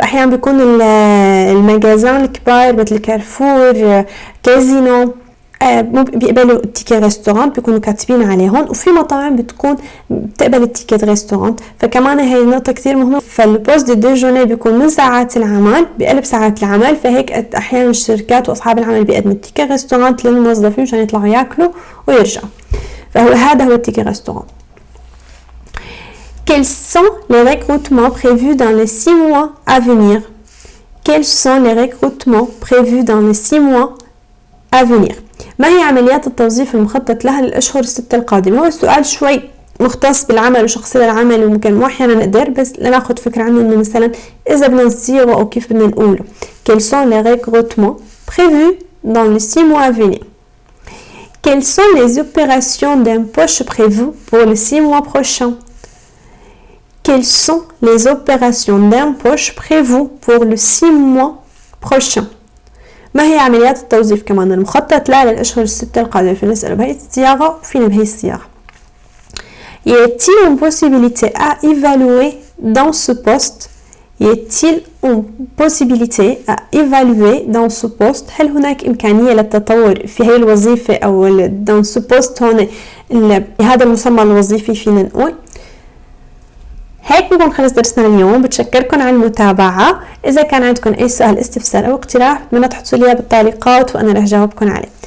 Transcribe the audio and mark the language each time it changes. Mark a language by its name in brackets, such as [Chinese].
[Arabic] أحيانا بيكون المجازان الكبار مثل كارفور، كازينو بيقبلوا التيكت ريستورانت، بيكونوا كاتبين عليهم، وفي مطاعم بتكون بتقبل التيكت ريستورانت. فكمان هي النقطة كتير مهمة. فالبوست دي ديجوني بيكون من ساعات العمل بقلب ساعات العمل، فهيك أحيانا الشركات وأصحاب العمل بيقدموا التيكت ريستورانت للموظفين مشان يطلعوا ياكلوا ويرجعوا. هذا هو التيكت ريستورانت. [French] Quels sont les recrutements prévus dans les 6 mois à venir? Quels sont les recrutements prévus dans les 6 mois à venir? [Arabic] ما هي عمليات التوظيف المخطط لها للأشهر الستة القادمة؟ هو السؤال شوي مختص بالعمل وشخصية العمل، وممكن مو أحيانا نقدر بس لناخد فكرة عنه إنه مثلا إذا بدنا نصيغه أو كيف بدنا نقوله. [French] Quels sont les recrutements prévus dans les 6 mois à venir? Quelles sont les opérations d'embauche prévues pour les 6 mois prochains? Quelles sont les opérations d'embauche prévues pour les 6 mois prochains? [Arabic] ما هي عمليات التوظيف كمان المخطط لها للأشهر الستة القادمة؟ فينا نسأله بهي الصياغة وفينا بهي الصياغة. [French] Y a-t-il une possibilité à évaluer dans ce poste? Y a-t-il une possibilité à évaluer dans ce poste؟ [Arabic] هل هناك إمكانية للتطور في هي الوظيفة أو [French] dans ce poste [Arabic] هون بهذا المسمى الوظيفي؟ فينا نقول هيك بكون خلص درسنا اليوم. بتشكركم على المتابعة. إذا كان عندكم أي سؤال استفسار أو اقتراح بتمنى تحطوا لي بالتعليقات وأنا رح جاوبكم عليه.